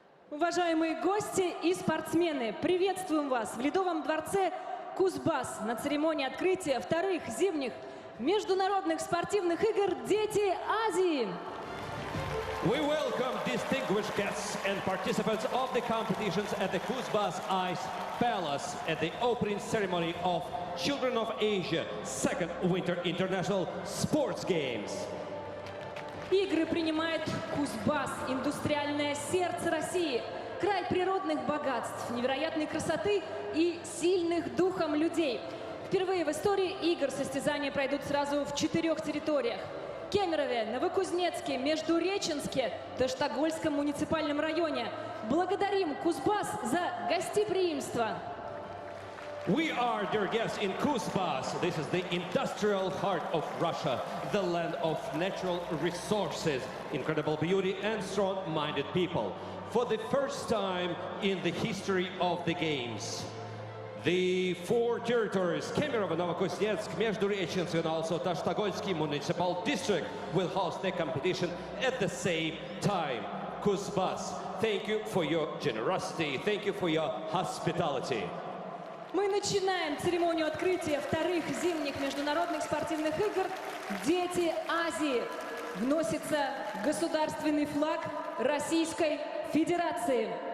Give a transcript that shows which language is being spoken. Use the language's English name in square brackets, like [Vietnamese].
[Russian] Уважаемые гости и спортсмены, приветствуем вас в Ледовом дворце Кузбасс на церемонии открытия вторых зимних международных спортивных игр «Дети Азии». [English] We welcome distinguished guests and participants of the competitions at the Kuzbas Ice Palace at the opening ceremony of Children of Asia Second Winter International Sports Games. [Russian] Игры принимает Кузбасс, индустриальное сердце России, край природных богатств, невероятной красоты и сильных духом людей. Впервые в истории игр состязания пройдут сразу в 4 территориях: Кемерове, Новокузнецке, Междуреченске, Таштагольском муниципальном районе. Благодарим Кузбасс за гостеприимство. [English] We are, dear guests, in Kuzbas. This is the industrial heart of Russia, the land of natural resources, incredible beauty and strong-minded people. For the first time in the history of the Games, the 4 territories, Kemerovo, Novokuznetsk, Междуреченск, and also Tashtagolsky Municipal District will host the competition at the same time. Kuzbas, thank you for your generosity, thank you for your hospitality. [Russian] Мы начинаем церемонию открытия вторых зимних международных спортивных игр «Дети Азии». Вносится государственный флаг Российской Федерации.